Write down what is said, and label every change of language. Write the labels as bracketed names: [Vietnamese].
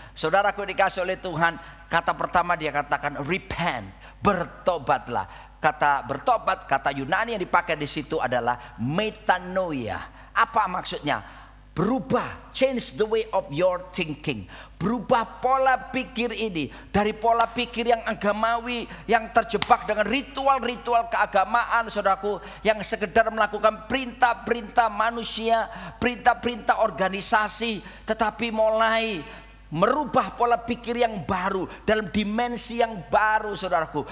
[Indonesian] Saudaraku dikasih oleh Tuhan, kata pertama dia katakan repent, bertobatlah. Kata bertobat, kata Yunani yang dipakai di situ adalah metanoia. Apa maksudnya? Berubah, [English] change the way of your thinking. [Indonesian] Berubah pola pikir ini dari pola pikir yang agamawi, yang terjebak dengan ritual-ritual keagamaan, saudaraku, yang sekedar melakukan perintah-perintah manusia, perintah-perintah organisasi, tetapi mulai merubah pola pikir yang baru dalam dimensi yang baru, saudaraku.